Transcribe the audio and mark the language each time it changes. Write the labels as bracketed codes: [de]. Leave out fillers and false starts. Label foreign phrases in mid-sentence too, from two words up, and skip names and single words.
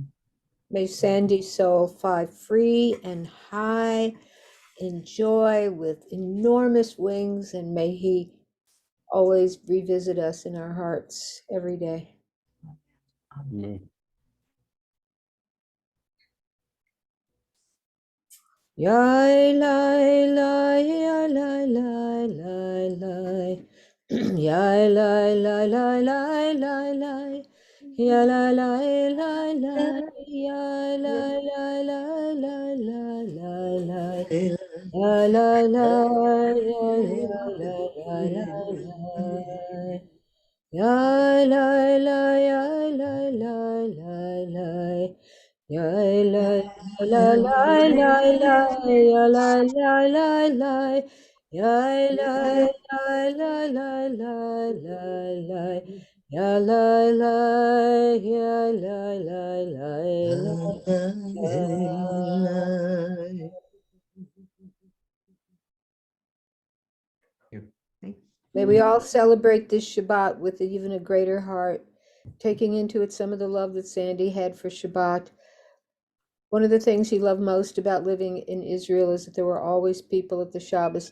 [en] May Sandy's soul fly free and high in joy with enormous wings, and may he always revisit us in our hearts every day. Yai lai lai yai lai lai lai lai yai lai lai lai lai lai lai yai lai lai lai lai yai lai lai lai lai lai lai lai yai lai lai yai lai lai lai lai yai lai lai yai lai lai lai lai yai lai la la la la ya la la la la ya la la la la la la la ya la la ya la la la. May we all celebrate this Shabbat with even a greater heart, taking into it some of the love that Sandy had for Shabbat. One of the things he loved most about living in Israel is that there were always people at the Shabbos